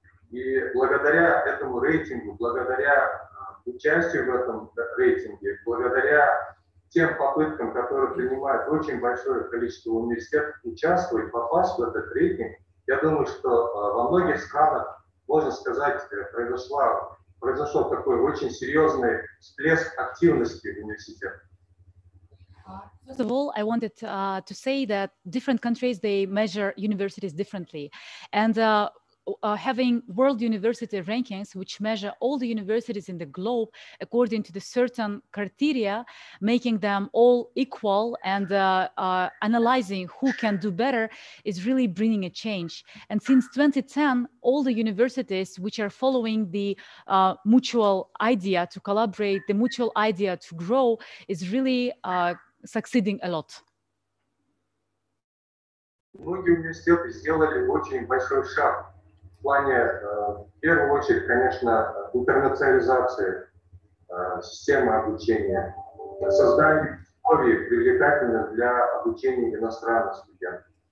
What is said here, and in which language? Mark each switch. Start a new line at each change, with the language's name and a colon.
Russian: И благодаря этому рейтингу, благодаря участию в этом рейтинге, благодаря тем попыткам, которые принимают очень большое количество университетов участвовать, попасть в этот рейтинг, я думаю, что во многих странах, можно сказать, произошел такой очень серьезный всплеск активности в университетах.
English: First of all, I wanted to say that different countries, they measure universities differently. And having world university rankings, which measure all the universities in the globe according to the certain criteria, making them all equal and analyzing who can do better, is really bringing a change. And since 2010, all the universities which are following the mutual idea to collaborate, the mutual idea to grow, is really succeeding a lot.
Russian: Многие университеты сделали очень большой шаг в плане, в первую очередь, конечно, интернационализации системы обучения, создания условий, привлекательных для обучения иностранных студентов.